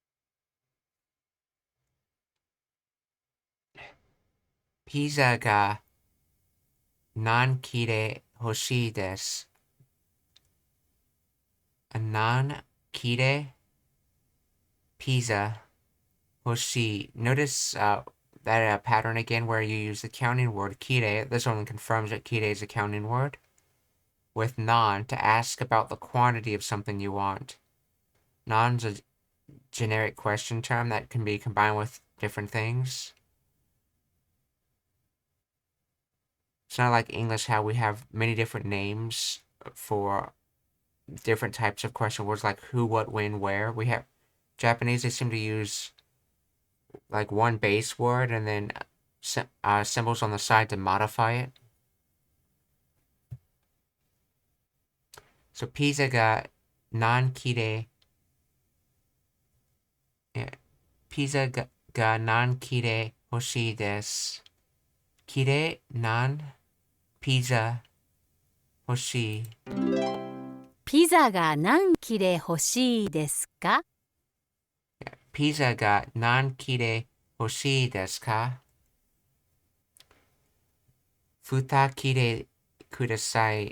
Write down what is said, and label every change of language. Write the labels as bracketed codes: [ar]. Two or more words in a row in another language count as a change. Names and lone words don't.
[ja] ピザが何切れ欲しいです。何切れピザ欲しい。 [en] Notice that pattern again where you use the counting word kire. This only confirms that kire is a counting word. With non to ask about the quantity of something you want. Non's a generic question term that can be combined with different things. It's not like English how we have many different names for different types of question words like who, what, when, where. We have Japanese, they seem to use like one base word and then symbols on the side to modify it. [ja] So ピザが何切れ. ピザが何切れ欲しいです. 切れ何ピザ欲しい. ピザが何切れ欲しいですか？ピザが何切れ欲しいですか？2切れください。